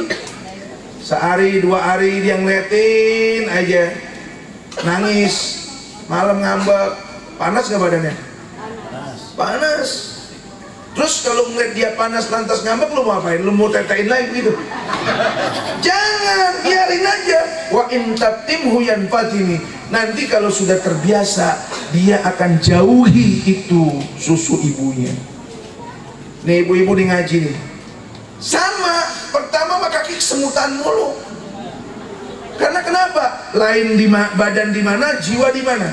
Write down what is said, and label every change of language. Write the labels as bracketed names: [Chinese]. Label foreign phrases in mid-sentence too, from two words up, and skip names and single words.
[Indonesian] Sehari 2 hari dia ngeliatin aja, nangis, malam ngambek. Panas gak badannya? Panas. Terus kalau ngeliat dia panas lantas ngambek, lu mau apain? Lu mau tetein lagi gitu? Jangan, biarin aja. [Arabic] وإن تفطمه ينفطم. [Indonesian] Nanti kalau sudah terbiasa, dia akan jauhi itu susu ibunya. Nih ibu-ibu di ngaji nih, sama. Pertama mah kaki kesemutan mulu. Karena kenapa? Lain di badan di mana, jiwa di mana?